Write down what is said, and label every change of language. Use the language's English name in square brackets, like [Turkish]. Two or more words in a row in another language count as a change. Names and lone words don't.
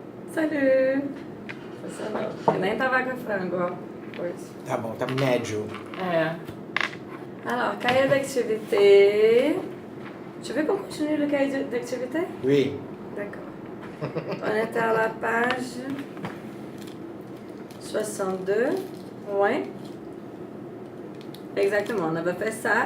[Portuguese] Salut! Funcionou. Nem tava com frango hoje. Tá bom, tá médio. É. [French] Alors, cahier d'activité. Tu veux qu'on continue le cahier d'activité? Oui. D'accord. On est à la page 62. Oui. Exactement, on avait fait ça.